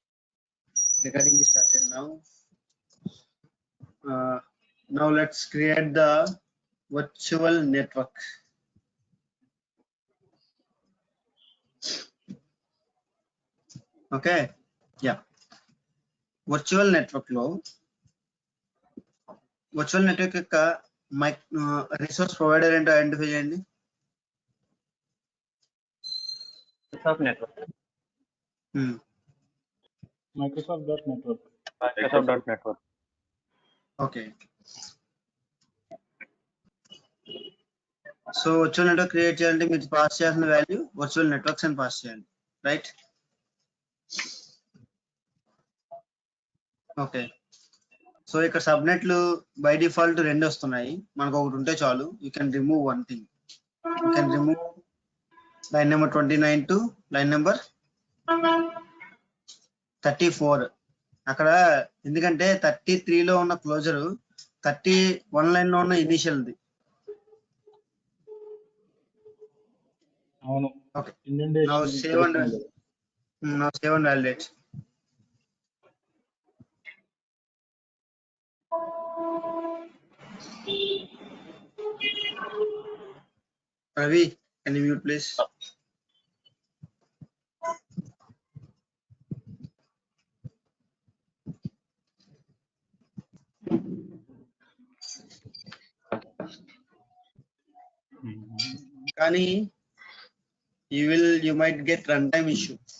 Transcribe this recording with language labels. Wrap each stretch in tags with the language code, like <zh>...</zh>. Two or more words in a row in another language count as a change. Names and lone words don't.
<en>Recording is started now. Now let's create the virtual network. Okay, yeah. Virtual network</en> <te>lo</te> <en>virtual network</en> <te>యొక్క</te> <en>resource provider</en> <te>ఏంటో ఐడెంటిఫై చేయండి.</te> <en>Microsoft Network. Microsoft.network. Microsoft.network. Okay.</en> <te>సో</te> <en>virtual network create</en> <te>చేయాలంటే మీరు పాస్ చేయాల్సిన వాల్యూ</te> <en>virtual networks</en> <te>అని పాస్ చేయాలి, రైట్? ఓకే. సో ఇక్కడ సబ్నెట్లు</te> <en>by default</en> <te>2 వస్తున్నాయి, మనకు ఒకటి ఉంటే చాలు.</te> <en>You can remove one thing. You can remove line number 29 to line number 34.</en> <te>అక్కడ ఎందుకంటే 33 లో ఉన్న క్లోజర్ 31 లైన్ లో ఉన్న ఇనిషియల్ది. అవును. ఓకే. ఇండెంటేషన్</te> <en>Now save and validate. Ravi, can you mute please? కానీ you might get runtime issue.</en>